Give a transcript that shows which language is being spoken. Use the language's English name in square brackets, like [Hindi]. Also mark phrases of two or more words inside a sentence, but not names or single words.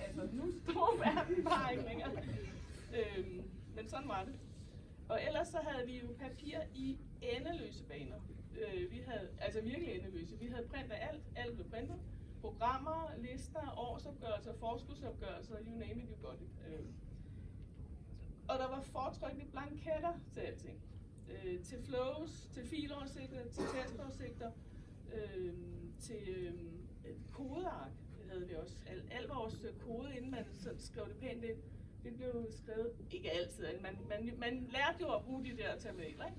[Danish] Altså, nu står verden bare ikke længere. Men sådan var det. Og ellers så havde vi jo papir i endeløse baner. Vi havde, altså virkelig endeløse. Vi havde print af alt blev printet. Programmer, lister, årsopgørelser, forskudsopgørelser, [English] you name it, you got it. [Danish] Og der var fortrykte blanketter til alting. Til flows, til filoversigter, til testoversigter, til kodeark havde vi også. Al vores kode, inden man skrev det pænt ind, det blev skrevet, ikke altid, man lærte jo at bruge de der terminaler, ikke?